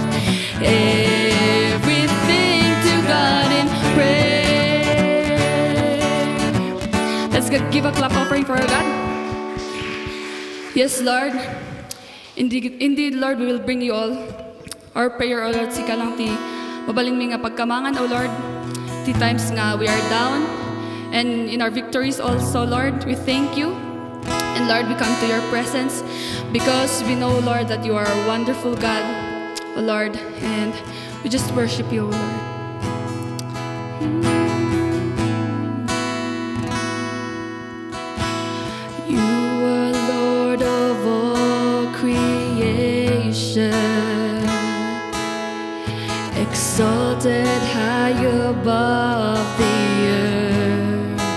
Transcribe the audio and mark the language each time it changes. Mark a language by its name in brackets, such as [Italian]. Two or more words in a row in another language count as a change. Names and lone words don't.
[English] Everything to God in prayer. Let's give a clap offering for our God. Yes, Lord. Indeed, Lord, we will bring you all our prayer, O Lord. [Iloko] Sika lang ti mabaling mi nga pagkamangan, O Lord. [English] Ti times nga we are down. And in our victories also, Lord, we thank you. And Lord, we come to your presence because we know, Lord, that you are a wonderful God, O Lord. And we just worship you, O Lord. You are Lord of all creation, exalted high above the earth.